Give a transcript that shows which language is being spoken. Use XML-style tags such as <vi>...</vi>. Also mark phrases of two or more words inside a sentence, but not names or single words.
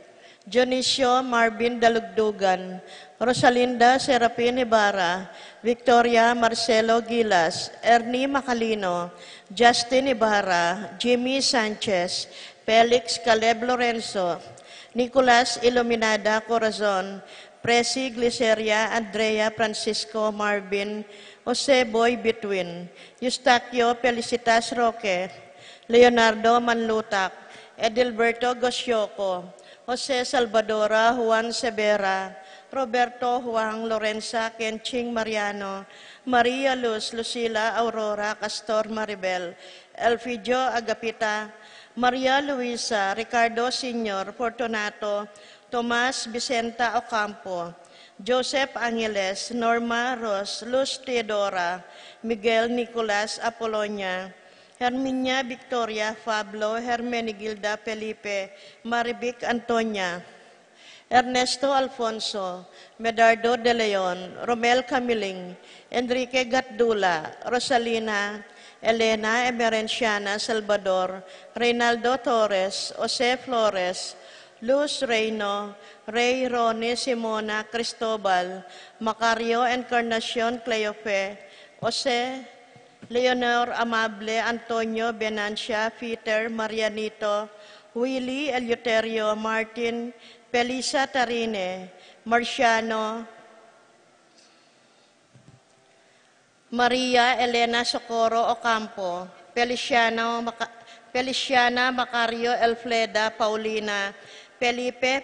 <pam>Dionisio Marvin Dalugdugan, Rosalinda Serapin Ibarra, Victoria Marcelo Gilas, Ernie Macalino, Justin Ibarra, Jimmy Sanchez, Felix Caleb Lorenzo, Nicolas Iluminada Corazon, Presi Gliceria Andrea Francisco Marvin, Jose Boy Betwin, Eustaquio Felicitas Roque, Leonardo Manlutak, Edilberto Gosioco, Jose Salvadora Juan Severa, Roberto Juan Lorenza Kenching Mariano, Maria Luz Lucila Aurora Castor Maribel, Elfidio Agapita, Maria Luisa Ricardo Sr. Fortunato, Tomas Vicenta Ocampo, Joseph Angeles, Norma Ros, Luz Teodora, Miguel Nicolas Apolonia, Herminia Victoria Pablo, Hermenegilda Felipe, Marivic Antonia, Ernesto Alfonso, Medardo de Leon, Romel Camiling, Enrique Gatdula, Rosalina, Elena Emerenciana Salvador, Reynaldo Torres, Jose Flores, Luz Reyno, Ray Ronnie Simona Cristobal, Macario Encarnacion Cleofe, Jose Leonor Amable, Antonio Benancia, Peter Marianito, Willie Eleuterio, Martin, Felisa Tarine, Marciano, Maria Elena Socorro Ocampo, Feliciana Macario Elfleda Paulina, Felipe</pam>